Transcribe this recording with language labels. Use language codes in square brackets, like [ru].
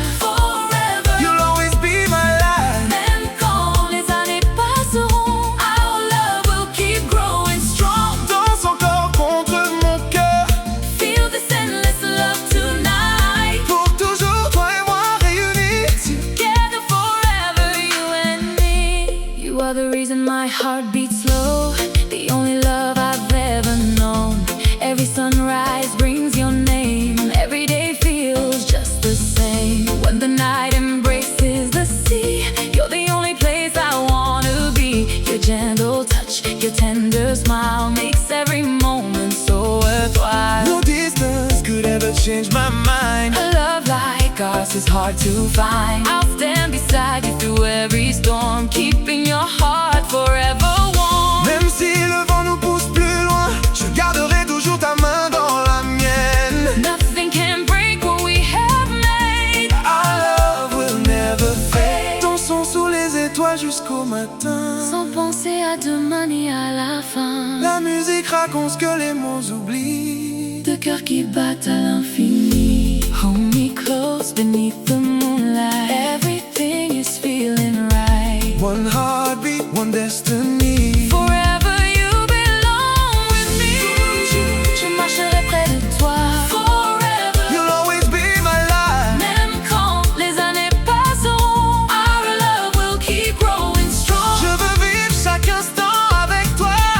[en] Forever, You'll always be my life. [fr] même quand les années passeront, [en] our love will keep growing strong. [fr] Danse encore contre mon cœur. [en] Feel this endless love tonight. [fr] Pour toujours, toi et moi réunis. [en] Together forever, you and me. You are the reason my heart beats slow, the only love I've ever known. Every sunrise brings your name. Every day feels just the same. When the night embraces the sea, you're the only place I wanna be. Your gentle touch, your tender smile makes every moment so worthwhile. No distance could ever change my mind. A love like ours is hard to find. I'll stand beside you through every storm, keeping your heart forever warm. [fr] Même si le vent nous pousse plus loin, je garderai toujours ta main dans la mienne. [en] Nothing can break what we have made. Our love will never fade. [fr] Dansons sous les étoiles jusqu'au matin. Sans penser à demain ni à la fin. La musique raconte ce que les mots oublient. Deux cœurs qui battent à l'infini. [en] Hold me close beneath the moonlight. Everything is feeling right. One heartbeat, one destiny. Forever you belong with me. [fr] Je marcherai près de toi. [en] Forever. You'll always be my life. [fr] Même quand les années passeront, [en] our love will keep growing strong. [fr] Je veux vivre chaque instant avec toi.